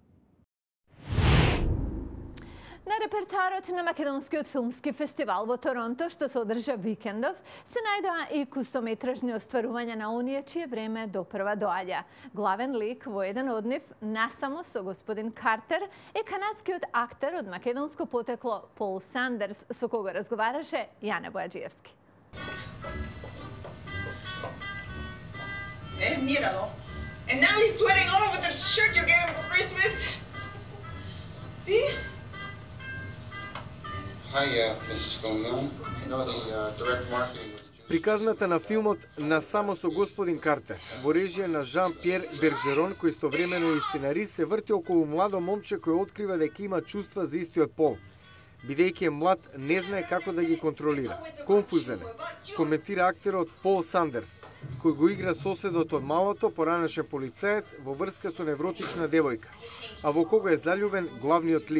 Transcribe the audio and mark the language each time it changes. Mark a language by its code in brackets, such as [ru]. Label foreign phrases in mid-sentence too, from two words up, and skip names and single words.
[mk] На репертоарот на Македонскиот филмски фестивал во Торонто, што се одржа викендов, се најдоа и кустометражни остварувања на оние чие време допрва доаѓа. Главен лик во еден од нив, насамо со господин Картер, е канадскиот актер од македонско потекло Пол Сандерс, со кого разговараше Јане Бојаджиевски. [es] Míralo. [en] And now he's sweating all over the shirt you gave him for Christmas. See? Hi, this is going on. I know the direct marketing. [mk] Приказната на филмот "Насамо со господин Картер" во режија на Жан-Пьер Бержерон, кој истовремено е и сценарист, се врти околу младо момче кој открива дека има чувства за истиот пол. Бидејќи е млад, не знае како да ги контролира. Конфузен е, коментира актерот Пол Сандерс, кој го игра соседот од малото, поранешен полицаец во врска со невротична девојка, а во кого е заљубен главниот лик.